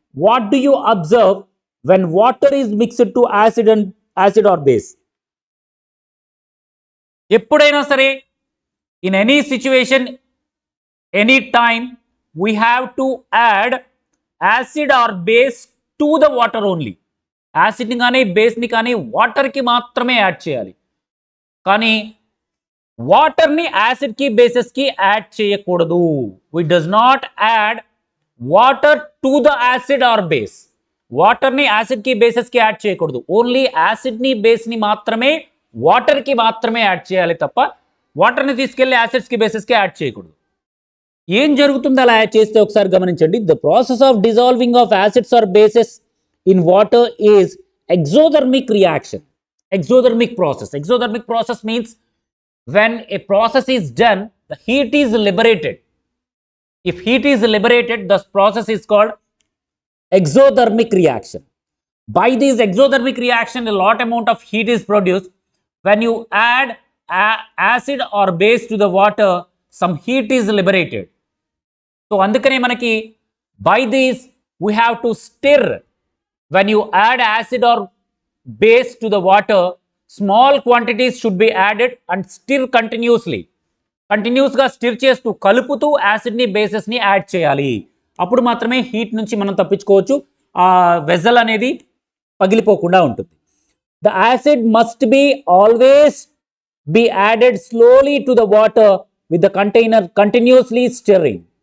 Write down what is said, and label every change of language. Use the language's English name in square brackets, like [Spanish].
[English] what do you observe when water is mixed to acid or base? [Telugu] ఎప్పుడైనా సరే, [English] in any situation, any time, we have to add acid or base to the water only. [Telugu] Acid ని కానీ base ని కానీ water కి మాత్రమే add చేయాలి. కానీ వాటర్ ని యాసిడ్ కి బేసెస్ కి యాడ్ చేయకూడదు. [English] We does not add water to the acid or base. [Telugu] Water ని యాసిడ్ కి బేసెస్ కి యాడ్ చేయకూడదు. ఓన్లీ యాసిడ్ ని బేస్ ని మాత్రమే వాటర్ కి మాత్రమే యాడ్ చేయాలి తప్ప వాటర్ ని తీసుకెళ్లి యాసిడ్స్ కి బేసెస్ కి యాడ్ చేయకూడదు. ఏం జరుగుతుంది అలా యాడ్ చేస్తే ఒకసారి గమనించండి. [English] The process of dissolving of acids or bases in water is exothermic reaction. Exothermic process. Exothermic process means when a process is done, the heat is liberated. If heat is liberated, the process is called exothermic reaction. By this exothermic reaction, a lot amount of heat is produced. When you add acid or base to the water, some heat is liberated. So [Telugu] andukane manaki [English] by this we have to stir. When you add acid or base to the water, small quantities should be added and stir continuously. [Telugu] కంటిన్యూస్గా stir చేస్తూ కలుపుతూ యాసిడ్ని బేసెస్ని add చేయాలి. అప్పుడు మాత్రమే heat నుంచి మనం తప్పించుకోవచ్చు. ఆ వెజల్ అనేది పగిలిపోకుండా ఉంటుంది. [English] The acid must be always be added slowly to the water with the container continuously stirring.